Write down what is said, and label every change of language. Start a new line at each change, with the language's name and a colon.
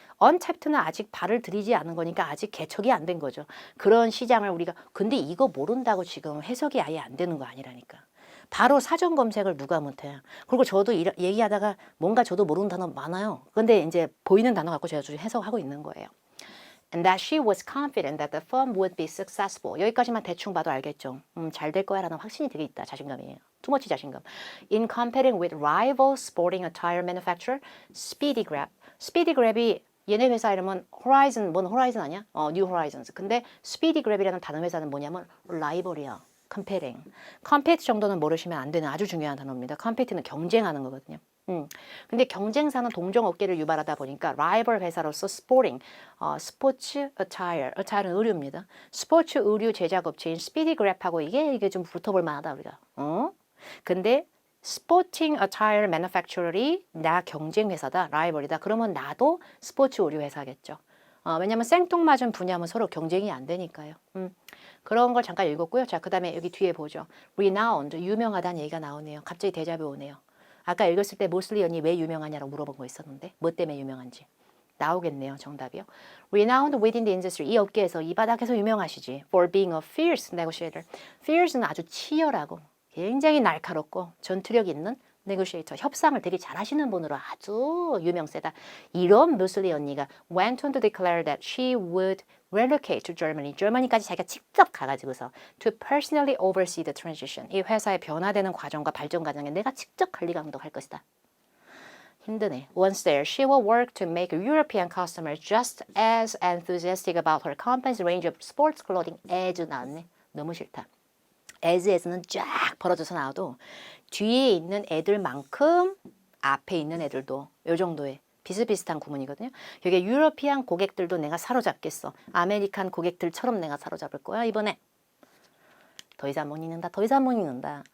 Korean: untapped는 아직 발을 들이지 않은 거니까 아직 개척이 안 된 거죠. 그런 시장을 우리가 근데 이거 모른다고 지금 해석이 아예 안 되는 거 아니라니까. 바로 사전 검색을 누가 못해. 그리고 저도 얘기하다가 뭔가 저도 모르는 단어 많아요. 근데 이제 보이는 단어 갖고 제가 좀 해석하고 있는 거예요.
English: And that she was confident that the firm would be successful.
Korean: 여기까지만 대충 봐도 알겠죠. 잘 될 거야 라는 확신이 되게 있다. 자신감이에요. 투머치 자신감.
English: In competing with rival sporting attire manufacturer, Speedy Grab.
Korean: Speedy Grab이 얘네 회사 이름은 Horizon, 뭔 Horizon 아니야?
English: New Horizons.
Korean: 근데 Speedy Grab이라는 다른 회사는 뭐냐면 라이벌이야.
English: competing.
Korean: compete 정도는 모르시면 안 되는 아주 중요한 단어입니다. compete는 경쟁하는 거거든요. 근데 경쟁사는 동종업계를 유발하다 보니까 라이벌 회사로서 스포팅, 스포츠 attire는 의류입니다. 스포츠 의류 제작업체인 스피디그랩하고 이게 좀 붙어볼 만하다 우리가. 근데 스포팅 attire manufacturer이 나 경쟁 회사다, 라이벌이다. 그러면 나도 스포츠 의류 회사겠죠. 왜냐면 생뚱맞은 분야면 서로 경쟁이 안 되니까요. 그런 걸 잠깐 읽었고요. 자, 그 다음에 여기 뒤에 보죠. renowned, 유명하다는 얘기가 나오네요. 갑자기 데자뷰 오네요. 아까 읽었을 때 모슬리 언니 왜 유명하냐고 물어본 거 있었는데 뭐 때문에 유명한지 나오겠네요. 정답이요.
English: Renowned within the industry,
Korean: 이 업계에서 이 바닥에서 유명하시지.
English: For being a fierce negotiator. Fierce는
Korean: 아주 치열하고 굉장히 날카롭고 전투력 있는 negotiator, 협상을 되게 잘하시는 분으로 아주 유명세다. 이런 무슬리 언니가
English: went on to declare that she would relocate to Germany. Germany까지 자기가 직접 가가지고서 to personally oversee the transition.
Korean: 이 회사의 변화되는 과정과 발전 과정에 내가 직접 관리 감독할 것이다. 힘드네.
English: Once there, she will work to make European customers just as enthusiastic about her company's range of sports clothing as
Korean: 나왔네. 너무 싫다. as는 쫙 벌어져서 나와도 뒤에 있는 애들만큼 앞에 있는 애들도 요 정도의 비슷비슷한 구문이거든요. 여기 유러피안 고객들도 내가 사로잡겠어. 아메리칸 고객들처럼 내가 사로잡을 거야 이번에. 더 이상 못 읽는다. 더 이상 못 읽는다.